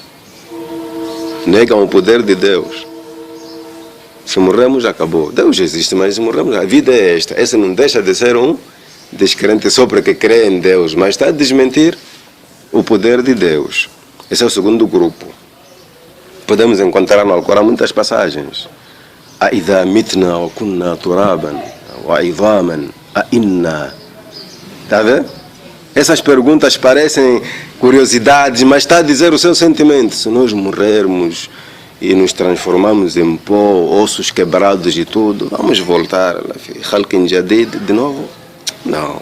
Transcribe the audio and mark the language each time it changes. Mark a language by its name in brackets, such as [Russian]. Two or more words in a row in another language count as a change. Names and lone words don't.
[Portuguese] Negam o poder de Deus. Se morremos, acabou. Deus existe, mas se morremos, a vida é esta. Esse não deixa de ser um descrente só porque crê em Deus, mas está a desmentir o poder de Deus. Esse é o segundo grupo. Podemos encontrar no Alcorão muitas passagens. [Arabic] Aidha mitna wa kunna turaban wa idhaman a inna. [Portuguese] Está a ver? Essas perguntas parecem curiosidades, mas está a dizer o seu sentimento. Se nós morrermos e nos transformamos em pó, ossos quebrados e tudo, vamos voltar [Arabic] Khalqin Jadid [Portuguese] de novo? Não.